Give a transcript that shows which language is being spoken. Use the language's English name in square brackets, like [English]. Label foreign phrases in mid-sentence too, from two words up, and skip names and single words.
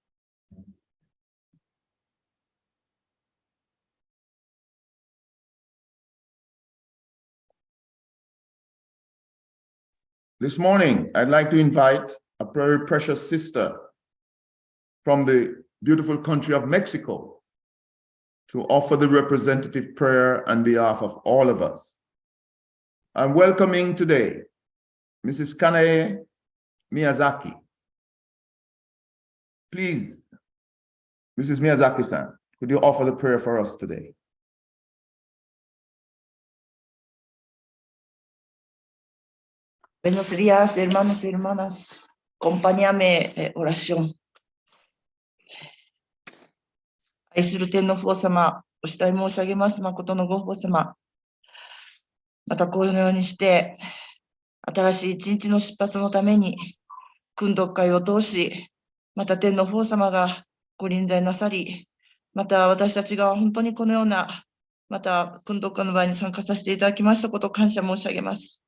[English] This morning, I'd like to invite a very precious sister from the beautiful country of Mexico to offer the representative prayer on behalf of all of us. I'm welcoming today Mrs. Kanae Miyazaki. Please, Mrs. Miyazaki-san, could you offer the prayer for us today? [Spanish] Buenos días, hermanos y hermanas. Acompáñame en oración. [Japanese] 愛する天の父様、お慕い申し上げます。誠のご父様。またこのようにして、新しい一日の出発のために、訓読会を通し、また天の父様がご臨在なさり、また私たちが本当にこのような、また訓読会の場合に参加させていただきましたことを感謝申し上げます。